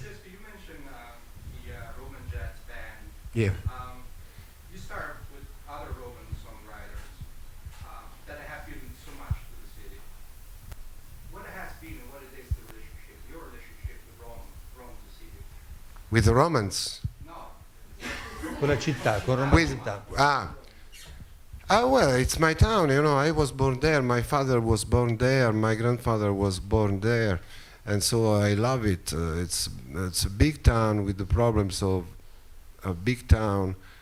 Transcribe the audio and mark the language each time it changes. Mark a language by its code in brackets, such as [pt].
[en] Francesco, you mentioned the Roman jazz band. Yeah. You started with other Roman songwriters that have given so much to the city. What has been and what it is the relationship, your relationship with Rome, the city? With the Romans? No. [it] Con la città, con Roma città. [en] Well, it's my town, you know. I was born there. My father was born there. My grandfather was born there, and so I love it. It's a big town with the problems of a big town.